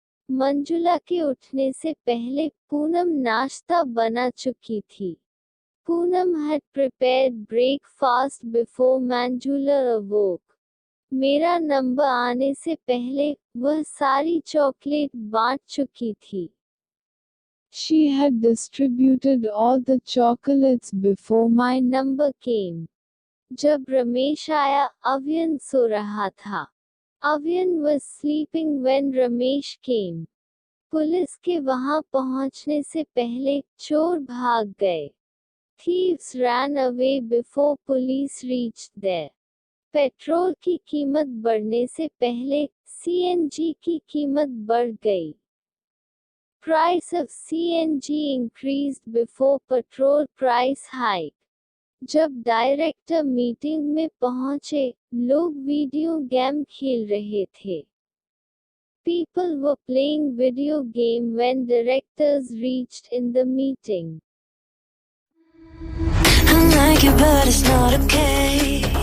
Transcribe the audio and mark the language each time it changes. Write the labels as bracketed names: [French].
[Hindi] मंजुला के उठने से पहले पूनम नाश्ता बना चुकी थी। [English] Poonam had prepared breakfast before Manjula awoke. [Hindi] मेरा नंबर आने से पहले, वह सारी चॉकलेट बांट चुकी थी। [English] She had distributed all the chocolates before my number came. [Hindi] जब रमेश आया, अवियन सो रहा था। [English] Avian was sleeping when Ramesh came. [Hindi] Police के वहां पहुंचने से पहले, चोर भाग गए। [English] Thieves ran away before police reached there. [Hindi] Petrol की कीमत बढ़ने से पहले, CNG की कीमत बढ़ गई। [English] Price of CNG increased before petrol price hike. [Hindi] जब डायरेक्टर मीटिंग में पहुंचे, लोग वीडियो गेम खेल रहे थे। [English] People were playing video game when directors reached in the meeting. I like it, but it's not okay.